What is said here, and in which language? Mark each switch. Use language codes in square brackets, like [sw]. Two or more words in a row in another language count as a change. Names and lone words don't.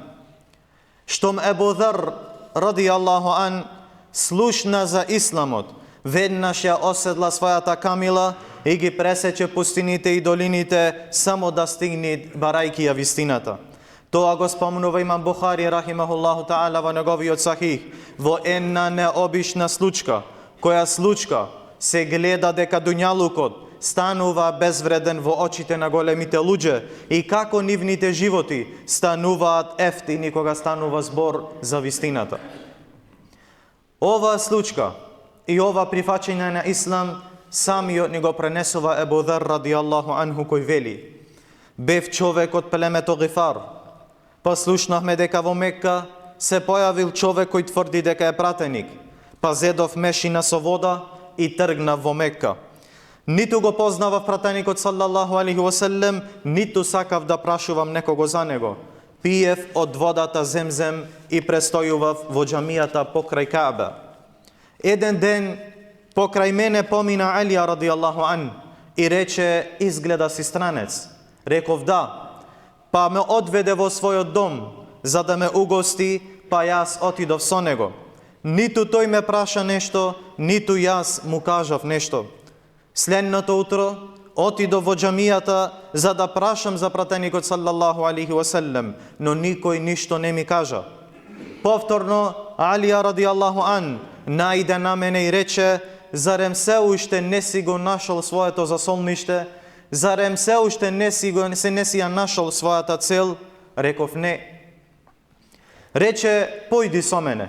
[mk] Штом Ебу Зар [ar] رضي الله عن [mk] слушна за исламот, веднаш ја оседла својата камила и ги пресече пустините и долините само да стигне барајки ја вистината. Тоа го спомнува имам Бухари [ar] رحمه الله تعالى [mk] во неговиот сахих во една необична случка, која случка се гледа дека дуњалукот станува безвреден во очите на големите луѓе и како нивните животи стануваат ефтини кога станува збор за вистината. Ова случка и ова прифаќање на ислам самиот ни го пренесува Ебу Зар [ar] رضي الله عنه [mk] кој вели: бев човек од племето Гифар, па слушнавме дека во Мекка се појавил човек кој тврди дека е пратеник, па зедов мешина со вода и тргнав во Мекка. Ниту го познавав пратеникот [ar] صلى الله عليه وسلم, [mk] ниту сакав да прашувам некого за него. Пиев од водата Земзем и престојував во џамијата покрај Каба. Еден ден покрај мене помина Алија [ar] رضي الله عن [mk] и рече: изгледа си странец. Реков да, па ме одведе во својот дом за да ме угости, па јас отидов со него. Ниту тој ме праша нешто, ниту јас му кажав нешто. Следното утро отидов во џамијата за да прашам за пратеникот [ar] صلى الله عليه وسلم, [mk] но никој ништо не ми кажа. Повторно Алија [ar] رضي الله عن [mk] најде на мене и рече: зарем се уште не си го нашол своето засолниште? Зарем се уште не си ја нашол својата цел? Реков не. Рече: појди со мене.